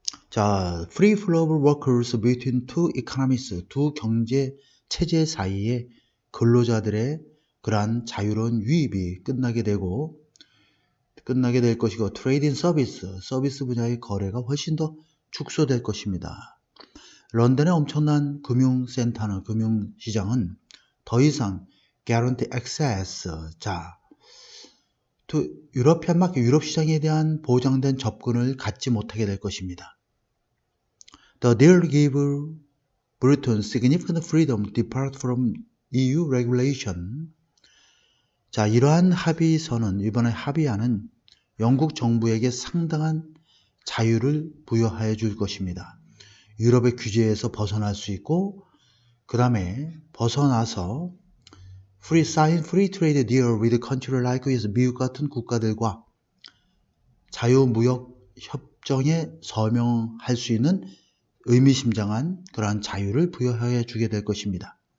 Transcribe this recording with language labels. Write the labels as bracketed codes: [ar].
[ko] 자, [en] free flow of workers between two economies, [ko] 두 경제 체제 사이에 근로자들의 그러한 자유로운 유입이 끝나게 될 것이고, [en] trade in service, [ko] 서비스 분야의 거래가 훨씬 더 축소될 것입니다. 런던의 엄청난 금융센터는, 금융시장은 더 이상 [en] guarantee access, [ko] 자, 유럽 현막 유럽 시장에 대한 보장된 접근을 갖지 못하게 될 것입니다. [en] The deal give Britain significant freedom to depart from EU regulation. [ko] 자, 이러한 합의서는, 이번에 합의안은 영국 정부에게 상당한 자유를 부여해 줄 것입니다. 유럽의 규제에서 벗어날 수 있고, 그 다음에 벗어나서 [en] sign free trade deal with country like US, [ko] 미국 같은 국가들과 자유무역 협정에 서명할 수 있는 의미심장한 그러한 자유를 부여해 주게 될 것입니다.